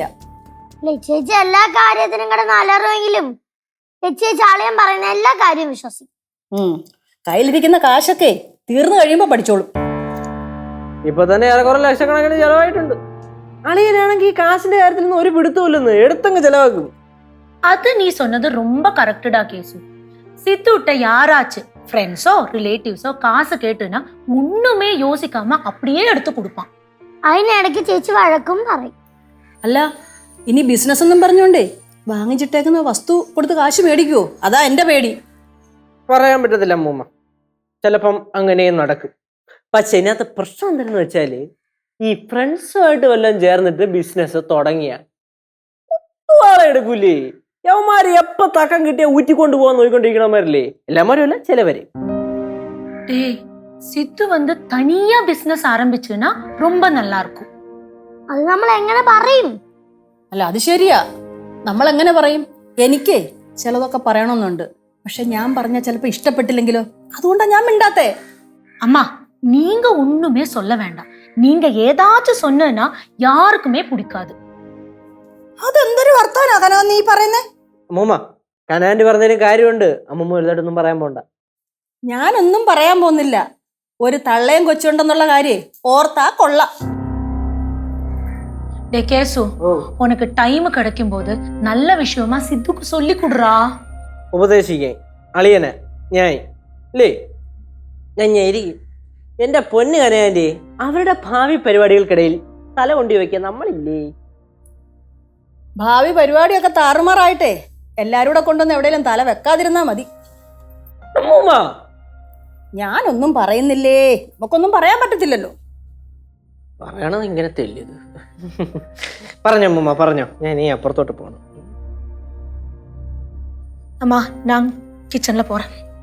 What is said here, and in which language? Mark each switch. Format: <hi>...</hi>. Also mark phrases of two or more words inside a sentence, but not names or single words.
<ml>ലച്ചേച്ചി എല്ലാ കാര്യത്തിനും കൂടെ നല്ലറിവെങ്കിലും ലച്ചേച്ചി ആളെയും പറയുന്ന എല്ലാ കാര്യവും വിശ്വസിക്കും. കയ്യിലിരിക്കുന്ന കാശൊക്കെ തീർന്നു കഴിയുമ്പോ പഠിച്ചോളും. ഇപ്പൊ തന്നെ ഏറെക്കുറെ ലക്ഷക്കണക്കിന് ചെലവായിട്ടുണ്ട്. അളിയനാണെങ്കിൽ ഈ കാശിന്റെ കാര്യത്തിൽ നിന്ന് ഒരു പിടുത്തമില്ലെന്ന് എടുത്തങ്ങ് ചെലവാക്കും.</ml> <ta>அது நீ சொன்னது ரொம்ப கரெக்டடா கேசு. சித்துட்ட யாராச்சு ஃப்ரெண்ட்ஸோ ரிலேட்டிவ்ஸோ காசு கேட்டுனா ஒண்ணுமே யோசிக்காம அப்படியே எடுத்து கொடுப்பான்.</ta> <ml>അതിനിടയ്ക്ക് ചേച്ചി വഴക്കും പറയും. അല്ല, ഇനി ബിസിനസ് ഒന്നും പറഞ്ഞോണ്ടേ വാങ്ങിച്ചിട്ടേക്കുന്ന വസ്തു കൊടുത്ത് കാശ് മേടിക്കുവോ? അതാ എന്റെ പേടി. പറയാൻ പറ്റത്തില്ല അമ്മൂമ്മ, ചിലപ്പം അങ്ങനെയും നടക്കും. പക്ഷെ ഇതിനകത്ത് പ്രശ്നം എന്താണെന്ന് വെച്ചാല്, ഈ ഫ്രണ്ട്സുമായിട്ട് വല്ലതും ചേർന്നിട്ട് ബിസിനസ് തുടങ്ങിയ ആളെ എടുക്കൂലേ. യവന്മാര് എപ്പ തക്കം കിട്ടിയ ഊറ്റിക്കൊണ്ട് പോകാൻ നോക്കിക്കൊണ്ടിരിക്കണമാരല്ലേ. എല്ലാമാരും അല്ല, ചിലവര്.</ml> <ta>டேய், சித்து வந்து தனியா பிசினஸ் ஆரம்பிச்சுனா ரொம்ப நல்லா இருக்கும்.</ta> <ml>അത് നമ്മൾ എങ്ങനെ പറയും? അല്ല, അത് ശരിയാ. നമ്മൾ എങ്ങനെ പറയും? എനിക്ക് ചിലതൊക്കെ പറയണമെന്നുണ്ട്. പക്ഷെ ഞാൻ പറഞ്ഞാൽ ചിലപ്പോ ഇഷ്ടപ്പെട്ടില്ലെങ്കിലോ? അതുകൊണ്ടാ ഞാൻ മിണ്ടാത്തേ.</ml> <ta>அம்மா, நீங்க ஒண்ணுமே சொல்ல வேண்டாம். நீங்க ஏதாச்சும் சொன்னா யாருக்குமே பிடிக்காது.</ta> <ml>അതെന്തൊരു വർത്താനാ നീ പറയുന്നേ? അമ്മൂമ്മ, കനാൻഡി പറഞ്ഞതിന് കാര്യമുണ്ട്. അമ്മൂമ്മ വലുതായിട്ടൊന്നും പറയാൻ പോണ്ട. ഞാനൊന്നും പറയാൻ പോകുന്നില്ല. ഒരു തള്ളയും കൊച്ചുണ്ടെന്നുള്ള കാര്യം ഓർത്താ കൊള്ളാം.</ml> <ta>டே கேசு, உனக்கு டைம் கிடைக்கும் போது நல்ல விஷயமா சித்துக்கு சொல்லி கொடுறா.</ta> <ml>ഉപദേശിക്കാൻ അളിയനെ ഞാൻ അല്ലേ, ഞാൻ ഇരിക്കും. എന്റെ പൊന്ന് കനാൻഡി, അവരുടെ ഭാവി പരിപാടികൾക്കിടയിൽ തല കൊണ്ടി വയ്ക്കാൻ നമ്മളില്ലേ? ഭാവി പരിപാടിയൊക്കെ താറുമാറായിട്ടെ എല്ലാരും കൂടെ കൊണ്ടുവന്ന് എവിടെയെങ്കിലും തല വെക്കാതിരുന്നാ മതി. അമ്മൂമ്മ, ഞാനൊന്നും പറയുന്നില്ലേ. നമുക്കൊന്നും പറയാൻ പറ്റത്തില്ലല്ലോ. പറയണത് ഇങ്ങനെ തെല്ലിയത്. പറഞ്ഞോ അമ്മൂമ്മ, പറഞ്ഞോ. ഞാൻ ഈ അപ്പുറത്തോട്ട് പോകണം.</ml> <ta>அம்மா, நான் கிச்சன்ல போறேன்.</ta>